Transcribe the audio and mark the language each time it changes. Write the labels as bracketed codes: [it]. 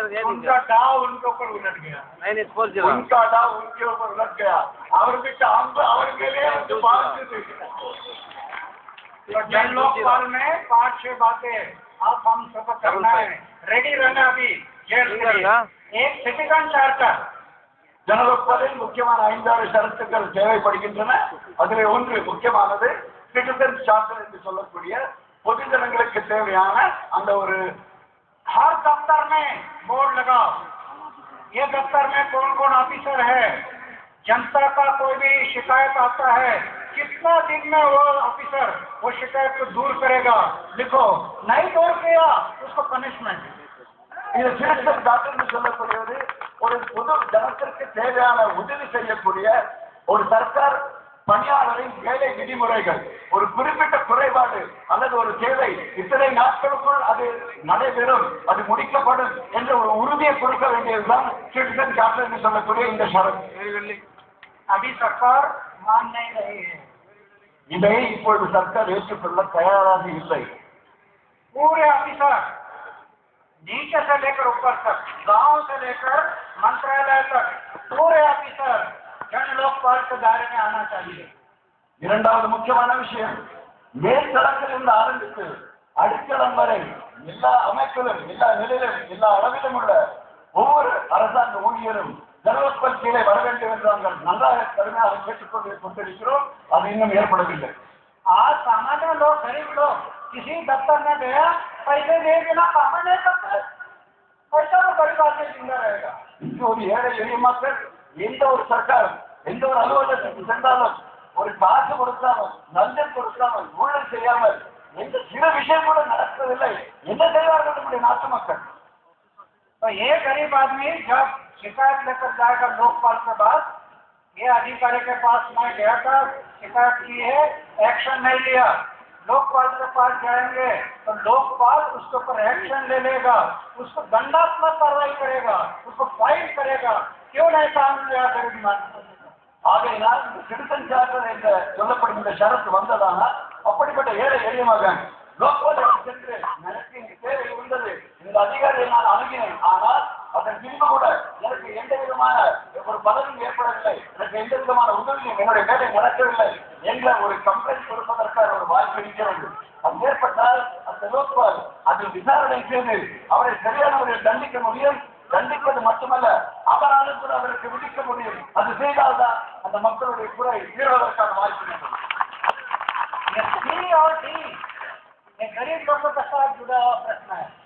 [hi] उनका डाव उनके ऊपर उलट गया। उनका डाव उनके ऊपर उलट गया। [ta] அவருக்கு அம்பு அவர் மேலே வந்து பாய்ச்சது. [hi] तो जन लोकपाल में 5-6 बातें आप हम सब करना है, रेडी रहना अभी जेल के लिए। एक सिटीजन चार्टर, [ta] ஜனலோக்பாலில் முக்கியமான 5-6 ஷரத்துக்கள் தேவைப்படுகின்றன. அதில் ஒன்று முக்கியமானது சிட்டிசன் சார்ட்டர் என்று சொல்லக்கூடிய பொதுஜனங்களுக்கு தேவையான அந்த ஒரு [hi] हर दफ्तर में बोर्ड लगाओ, ये दफ्तर में कौन कौन ऑफिसर है, जनता का कोई भी शिकायत आता है कितना दिन में वो ऑफिसर वो शिकायत को दूर करेगा, लिखो। नहीं दूर किया उसको पनिशमेंट। [ta] இது சிட்டிசன் சார்ட்டர் என்று சொல்லக்கூடியது ஒரு பொது ஜனத்திற்கு தேவையான உதவி செய்யக்கூடிய ஒரு சர்க்கார் பணியாளரின் வேலை விதிமுறைகள். ஒரு குறிப்பிட்ட குறைபாடு அல்லது ஒரு தேவை இத்தனை நாட்களுக்குள் அது நடைபெறும், அது முடிக்கப்படும் என்ற ஒரு உறுதியை கொடுக்க வேண்டியதுதான் சிட்டிசன் சார்ட்டர் என்று சொல்லக்கூடிய இந்த ஷரத்து. [hi] अभी सरकार मान नहीं रही है, [ta] இதை இப்பொழுது சர்க்கார் ஏற்றுக்கொள்ள தயாராக இல்லை. [hi] पूरे ऑफिसर नीचे से लेकर ऊपर तक, गांव से लेकर मंत्रालय तक पूरे ऑफिसर जन लोकपाल के दायरे में आना चाहिए। [ta] இரண்டாவது முக்கியமான விஷயம், மேல்தளத்தில் இருந்து ஆரம்பித்து அடித்தளம் வரை எல்லா அமைப்பிலும் எல்லா நிலையிலும் எல்லா அளவிலும் உள்ள ஒவ்வொரு அரசாங்க ஊழியரும் ஜனலோக்பால் கீழே வர வேண்டும் என்று நாங்கள் நன்றாக கடுமையாக கொண்டிருக்கிறோம். அது இன்னும் ஏற்படவில்லை. [hi] आज सामान्य लोग, गरीब लोग किसी दफ्तर में गया पैसे दे बिना काम नहीं करते, पैसा तो गरीब आदमी जिंदा रहेगा। [ta] இன்று ஒரு ஏழை எளிய மக்கள் எந்த ஒரு சர்க்கார் எந்த ஒரு அலுவலகத்துக்கு சென்றாலும் ஒரு காசு கொடுக்காமல் லஞ்சம் கொடுக்காமல் ஊழல் செய்யாமல் எந்த சில விஷயம் கூட நடப்பதில்லை. என்ன செய்வார்கள் நம்முடைய நாட்டு மக்கள்? [hi] तो ये गरीब आदमी जब शिकायत लेकर जाएगा लोकपाल के पास, ये अधिकारी के पास मैं गया था, शिकायत की है, एक्शन नहीं लिया, लोकपाल के पास जाएंगे तो लोकपाल उसके ऊपर एक्शन ले लेगा, उसको दंडात्मक कार्रवाई करेगा, उसको फाइन करेगा। क्यों नहीं काम किया गरीब मानव? [ta] ஆகையினால் இந்த சிட்டிசன் சார்ட்டர் என்று சொல்லப்படும் இந்த ஷரத்து வந்ததானால் அப்படிப்பட்ட ஏழை எளிய மகன் லோக்பால் சென்று எனக்கு தேவை இருந்தது, இந்த அதிகாரியை நான் அணுகினேன், ஆனால் அதன் பின்பு கூட எனக்கு எந்த விதமான ஒரு பலனும் ஏற்படவில்லை, எனக்கு எந்த விதமான உதவியும் என்னுடைய வேலை நடக்கவில்லை என்ற ஒரு கம்ப்ளைண்ட் கொடுப்பதற்கான ஒரு வாய்ப்பு இருக்கிறது. அது ஏற்பட்டால் அந்த லோக்பால் அதில் விசாரணை செய்து அவரை சரியான முறையில் தண்டிக்க முடியும். தண்டிப்பது மட்டுமல்ல, அவராலும் கூட அவருக்கு விதிக்க முடியும். அது செய்தால்தான் அந்த மக்களுடைய குறை தீர்வதற்கான வாய்ப்பு இருக்கிறது. [hi] ये सी और डी, ये गरीब लोगों के साथ जुड़ा हुआ प्रश्न है।